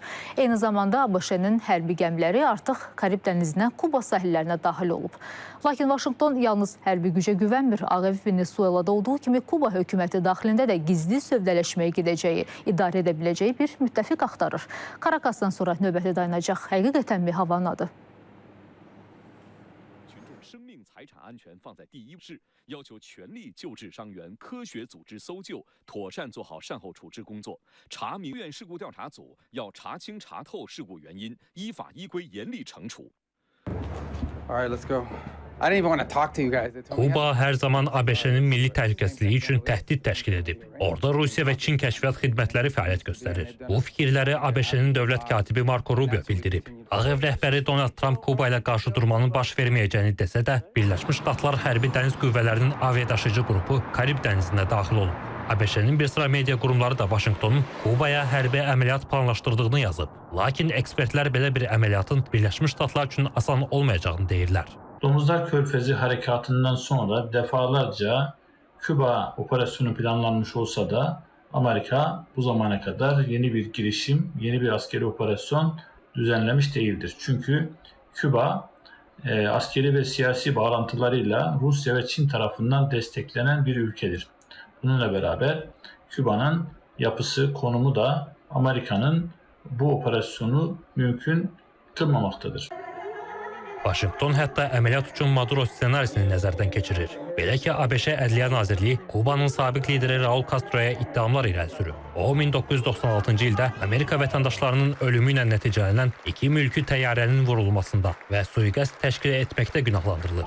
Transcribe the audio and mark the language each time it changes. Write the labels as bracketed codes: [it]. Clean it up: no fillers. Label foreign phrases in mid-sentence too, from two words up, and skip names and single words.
[az] Eyni zamanda ABŞ-nin hərbi gəmiləri artıq Karib dənizinə, Kuba sahillərinə daxil olub. Lakin Vaşinqton yalnız hərbi gücə güvənmir. Ağ Ev Venezuelada olduğu kimi Kuba hökuməti daxilində də gizli sövdələşməyə gedəcəyi, idarə edə biləcəyi bir müttəfiq axtarır. Karakasdan sonra növbəti dayanacaq həqiqətənmi havanın adı? [zh] 生命财产安全放在第一位，要求全力救治伤员，科学组织搜救，妥善做好善后处置工作。查明院事故调查组要查清查透事故原因，依法依规严厉惩处。 [en] All right, let's go. I didn't even want to talk to you guys. [az] Kuba hər zaman ABŞ-nin milli təhlükəsizliyi üçün təhdid təşkil edib. Orada Rusiya və Çin kəşfiyyat xidmətləri fəaliyyət göstərir. Bu fikirləri ABC-nin dövlət katibi Marco Rubio bildirib. Ağ Ev rəhbəri Donald Trump Kuba ilə qarşı durmanın baş verməyəcəyini desə də, Birləşmiş Ştatlar hərbi dəniz qüvvələrinin aviadaşıyıcı qrupu Karib dənizinə daxil olub. ABŞ-nin bir sıra media qurumları da Vaşinqtonun Kubaya hərbi əməliyyat planlaşdırdığını yazıb. Lakin ekspertlər belə bir əməliyyatın Birləşmiş Ştatlar üçün asan olmayacağını deyirlər. [tr] Domuzlar Körfezi harekatından sonra defalarca Küba operasyonu planlanmış olsa da Amerika bu zamana kadar yeni bir girişim, yeni bir askeri operasyon düzenlemiş değildir. Çünkü Küba askeri ve siyasi bağlantılarıyla Rusya ve Çin tarafından desteklenen bir ülkedir. Bununla beraber Küba'nın yapısı, konumu da Amerika'nın bu operasyonu mümkün kılmamaktadır. [az] Vaşinqton hətta əməliyyat üçün Maduro ssenarisini nəzərdən keçirir. Belə ki, ABŞ Ədliyyə Nazirliyi Kubanın sabiq lideri Raul Castroya ittihamlar irəli sürüb. O, 1996-cı ildə Amerika vətəndaşlarının ölümü ilə nəticələnən 2 mülki təyyarənin vurulmasında və sui-qəsd təşkil etməkdə günahlandırılır.